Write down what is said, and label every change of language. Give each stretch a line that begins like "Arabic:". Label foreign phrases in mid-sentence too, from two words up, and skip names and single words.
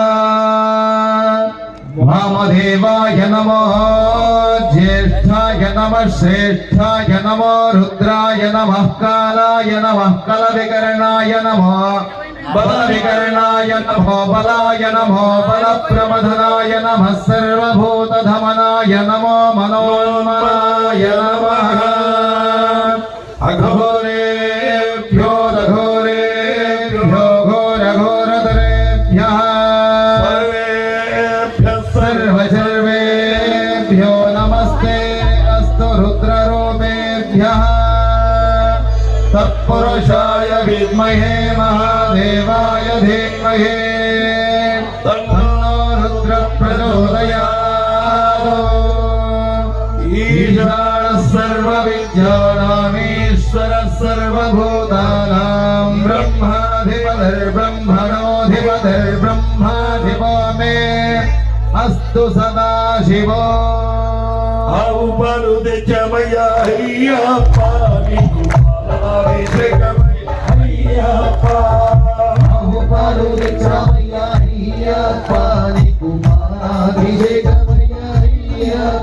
Sanskrit: వామదేవాయ నమో జ్యేష్ఠాయ నమః శ్రేష్ఠాయ నమో రుద్రాయ నమః కాలాయ నమః కలవికరణాయ నమో బలవికరణాయ నమో బలాయ నమో బలప్రమథనాయ నమః సర్వభూతధమనాయ నమో మనోన్మనాయ నమః అఘోరేభ్యో దఘోరేభ్యో ఘోరఘోరతరేభ్యః सर्वेभ्यो नमस्ते अस्तु रुद्ररूपेभ्यः तत्पुरुषाय विद्महे महादेवाय धीमहि तन्नो रुद्रः प्रचोदयात् ईशानः सर्वविद्यानामीश्वरः सर्वभूतानां ब्रह्माधिपतिर्ब्रह्मणोऽधिपतिर्ब्रह्माधिपो मे अस्तु सदा शिवो
Telugu: ఆవు పాలు తెచ్చమయ్యా అయ్యప్ప నీకు పాలాభిషేకమయ్య అయ్యప్ప బాహుపాలు తెచ్చామయ్యా అయ్యప్ప నీకు పాలాభిషేకమయ్యా అయ్యప్ప